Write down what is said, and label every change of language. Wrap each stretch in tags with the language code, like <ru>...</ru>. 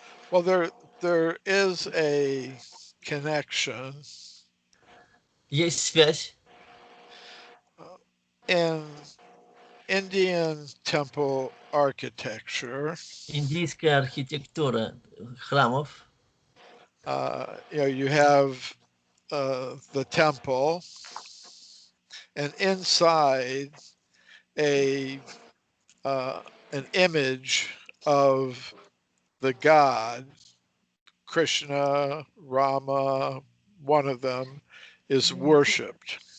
<en>Well, there is a connection.</en> <ru>Есть связь.</ru> <en>In Indian temple architecture,</en> <ru>индийская архитектура храмов,</ru> <en>you have the temple, and inside an image of the god, Krishna, Rama, one of them, is worshipped.</en>